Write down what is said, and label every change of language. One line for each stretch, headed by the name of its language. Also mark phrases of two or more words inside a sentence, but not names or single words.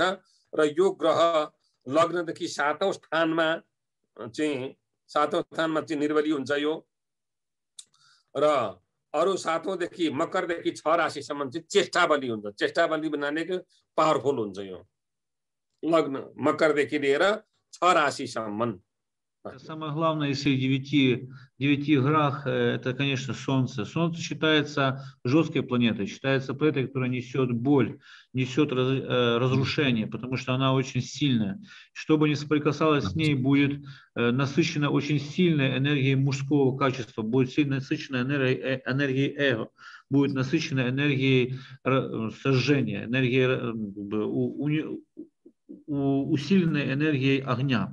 Nepali: र यो ग्रह लग्नदेखि 7औं स्थानमा चाहिँ निर्बली हुन्छ यो। र अरु 7औं देखि मकरदेखि 6 राशिसम्म चाहिँ चेष्टा बलि हुन्छ। चेष्टा बलि भनेको पावरफुल हुन्छ यो लग्न मकरदेखि लिएर 6 राशिसम्म।
Russian: Самое главное из всех 9 грах, это, конечно, Солнце. Солнце считается жесткой планетой, считается планетой, которая несет боль, несет разрушение, потому что она очень сильная. Что бы ни соприкасалось с ней, будет насыщена очень сильной энергией мужского качества, будет сильно насыщена энергией эго, будет насыщена энергией сожжения, энергией, усиленной энергией огня.